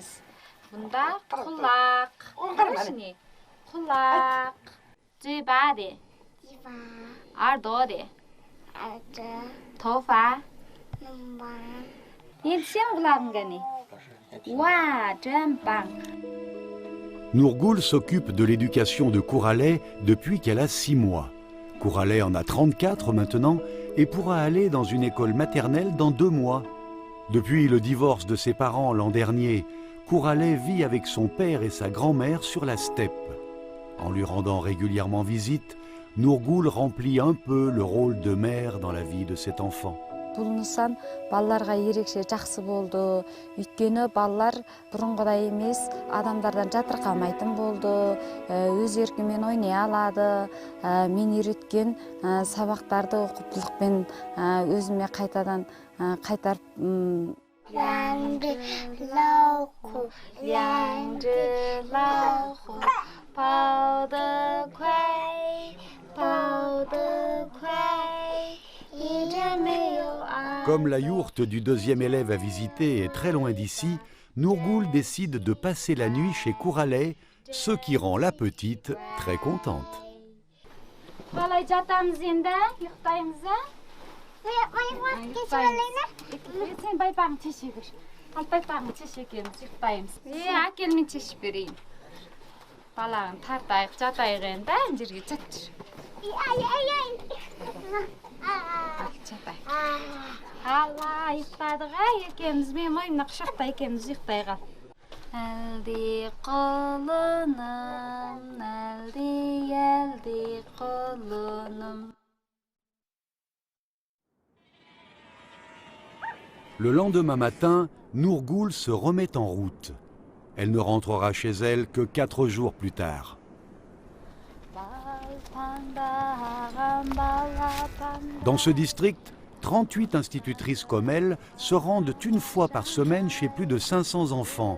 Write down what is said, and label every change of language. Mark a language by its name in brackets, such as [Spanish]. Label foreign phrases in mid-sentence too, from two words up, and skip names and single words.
[Kazakh] Бұнда құлақ. Қарашыне? Құлақ. Жиба де. Ардо де. Тофа. Енді сен құлағыңға не? Уа, жампаң. [French] Nourgoul s'occupe de l'éducation de Couralet depuis qu'elle a 6 mois. Couralet en a 34 maintenant et pourra aller dans une école maternelle dans 2 mois. Depuis le divorce de ses parents l'an dernier, Couralet vit avec son père et sa grand-mère sur la steppe. En lui rendant régulièrement visite, Nourgoul remplit un peu le rôle de mère dans la vie de cet enfant. [Kazakh] Бұл нысан балаларға ерекше жақсы болды. Өйткені балалар бұрынғыдай емес, адамдардан жатырқамайтын болды. Өз еркімен ойнай алады. Мен үйреткен сабақтарды оқыптылықпен өзіме қайтадан қайтарып [French] Comme la yourte du deuxième élève à visiter est très loin d'ici, Nourgoul décide de passer la nuit chez Couralet, ce qui rend la petite très contente. [Kazakh] Қалай жатамыз енді, ұйықтаймыз, Сен байпағын шеше көр. Ал байпағын шеше екенбіз, ұйықтаймыз. Әкел мен шешіп берейін. балағын тартайық жатайық енді ана жерге жатшы жатайық алла ұйықтадық екеуміз мен мойнымда құшақта екеуміз ұйықтай қал әлди құлыным әлди құлыным. [French] Le lendemain matin, Nourgoul se remet en route. Elle ne rentrera chez elle que 4 jours plus tard. Dans ce district, 38 institutrices comme elle se rendent une fois par semaine chez plus de 500 enfants.